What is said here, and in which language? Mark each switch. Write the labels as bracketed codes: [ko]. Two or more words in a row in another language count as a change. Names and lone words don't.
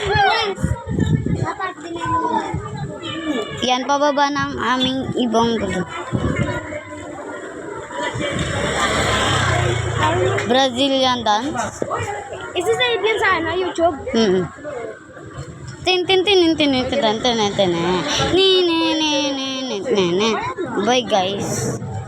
[tl] Yan, pababa ng aming ibang gulo. [en] Brazilian dance. [tl] Isa-save yan sa ano, YouTube. Tin tin tin tin tin tin tin tin tin. Ni ni ni ni ni ni. [en] Bye guys.